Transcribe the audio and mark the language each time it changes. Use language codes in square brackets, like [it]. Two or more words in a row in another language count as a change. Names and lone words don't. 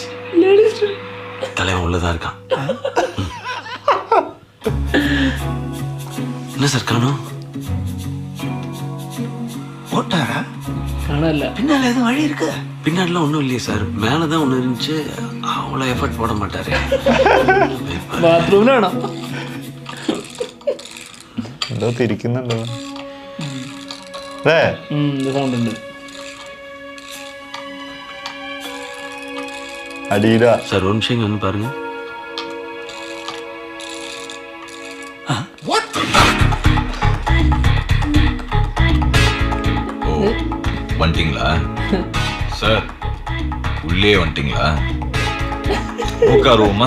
[ta] தலைவன் உள்ளதா இருக்கான். என்ன சார் காணோம்? போட்டாரா? [ml] കാണാനില്ല. [ta] பின்னால எதுவும் வழி இருக்கு? பின்னாடிலாம் ஒன்றும் இல்லையே சார், மேலதான் ஒன்று இருந்துச்சு. அவ்வளோ எஃபர்ட் போட மாட்டாரு. [ml] ബാത്റൂമിലാണോ? എന്തോ തിരിക്കുന്നുണ്ടോ സൗണ്ട് ഉണ്ട്. അടിയില [ta] சார் ஒரு நிமிஷம் வந்து பாருங்க. வந்துட்டீங்களா சார்? உள்ளே வந்துட்டீங்களா? உட்காருவோமா?